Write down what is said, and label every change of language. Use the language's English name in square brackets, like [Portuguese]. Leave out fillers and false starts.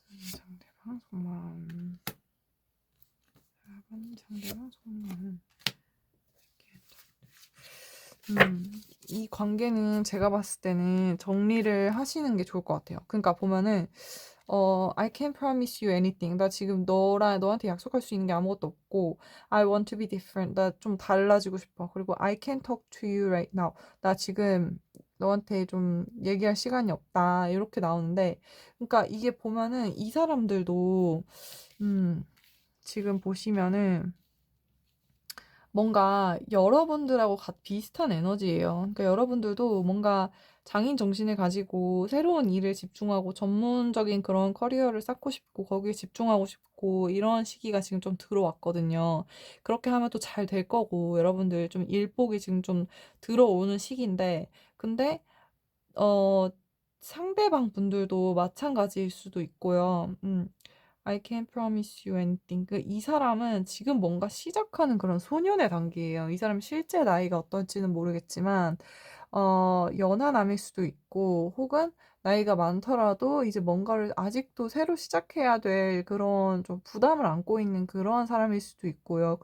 [Korean] 상대방 속마음 4번님 상대방 속마음 이 관계는 제가 봤을 때는 정리를 하시는 게 좋을 것 같아요. 그러니까 보면은 [English] I can't promise you anything. [Korean] 나 지금 너한테 약속할 수 있는 게 아무것도 없고 [English] I want to be different. [Korean] 나 좀 달라지고 싶어. 그리고 [English] I can't talk to you right now. [Korean] 나 지금 너한테 좀 얘기할 시간이 없다. 이렇게 나오는데 그러니까 이게 보면은 이 사람들도 지금 보시면은 뭔가 여러분들하고 비슷한 에너지예요. 그러니까 여러분들도 뭔가 장인 정신을 가지고 새로운 일을 집중하고 전문적인 그런 커리어를 쌓고 싶고 거기에 집중하고 싶고 이런 시기가 지금 좀 들어왔거든요. 그렇게 하면 또 잘 될 거고 여러분들 좀 일복이 지금 좀 들어오는 시기인데 근데 어 상대방 분들도 마찬가지일 수도 있고요. [English] I can't promise you anything. [Korean] 이 사람은 지금 뭔가 시작하는 그런 소년의 단계예요. 이 사람 실제 나이가 어떨지는 모르겠지만, 연하남일 수도 있고, 혹은 나이가 많더라도 이제 뭔가를 아직도 새로 시작해야 될 그런 좀 부담을 안고 있는 그러한 사람일 수도 있고요.